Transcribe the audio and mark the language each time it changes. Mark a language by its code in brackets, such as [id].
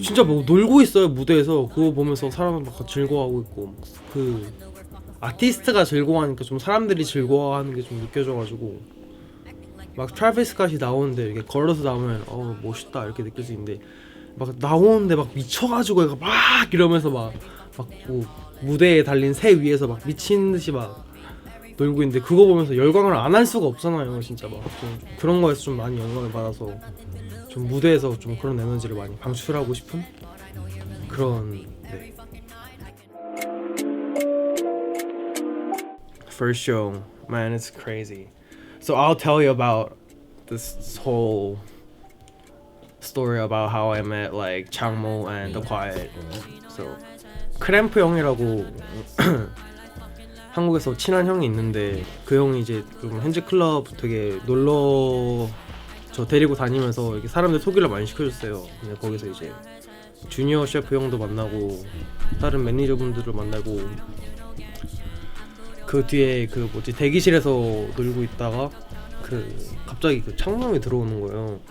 [ko] 진짜 뭐 놀고 있어요 무대에서. 그거 보면서 사람은 막 즐거워하고 있고 그 아티스트가 즐거워하니까 좀 사람들이 즐거워하는 게 좀 느껴져가지고 막 트래비스 스캇이 나오는데 이렇게 걸어서 나오면 멋있다 이렇게 느낄 수 있는데 막 나오는데 막 미쳐가지고 얘가 막 이러면서 막 뭐 무대에 달린 새 위에서 막 미친 듯이 막 놀고 있는데 그거 보면서 열광을 안 할 수가 없잖아요. 진짜 막 좀 그런 거에서 좀 많이 영감을 받아서 좀 무대에서 좀 그런 에너지를 많이 방출하고 싶은 그런 네. [en] First show, man, it's crazy. So I'll tell you about this whole story about how I met like Changmo and The Quiet. [ko] So 크램프 형이라고 한국에서 친한 형이 있는데 그 형이 이제 좀 현지 클럽 되게 놀러 저 데리고 다니면서 이렇게 사람들 소개를 많이 시켜줬어요. 근데 거기서 이제 주니어 셰프 형도 만나고 다른 매니저분들을 만나고 그 뒤에 그 대기실에서 놀고 있다가 갑자기 그 창문이 들어오는 거예요.